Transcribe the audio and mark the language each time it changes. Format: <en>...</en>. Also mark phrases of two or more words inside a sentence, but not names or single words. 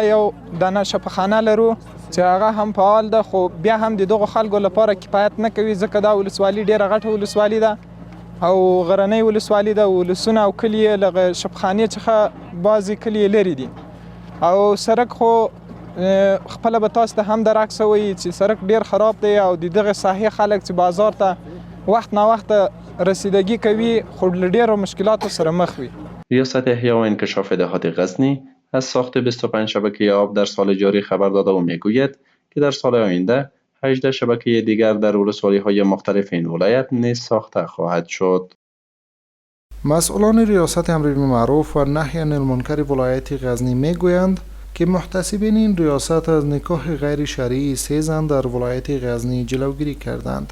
<ps>یو دانه شفاخانه لرو چې هغه هم فعال ده، خو بیا هم د دغه خلکو لپاره کفایت نه کوي ځکه دا ولسوالي ډیره غټه ولسوالي ده او غرنۍ ولسوالي ده. ولسونه او کلي له شفاخانې څخه بعضې کلي لرې دي او سړک خو خپله به تاسو ته هم درک شوی چې سړک ډیر خراب دی او د دغه ساحې خلک چې بازار ته وقت نا وقت رسیدگی کوي خو له ډیرو مشکلاتو سره مخ وي.</ps> <fa>ریاست احیا و انکشاف دهات غزنی از ساخت 25 شبکه آب در سال جاری خبر داده و میگوید که در سال آینده 18 شبکه دیگر در ولسوالی‌های مختلف این ولایت نیز ساخته خواهد شد. مسئولان ریاست امر بالمعروف و نهی عن المنکر ولایت غزنی میگویند که محتسبین این ریاست از نکاح غیر شرعی 3 زن در ولایت غزنی جلوگیری کردند.</fa>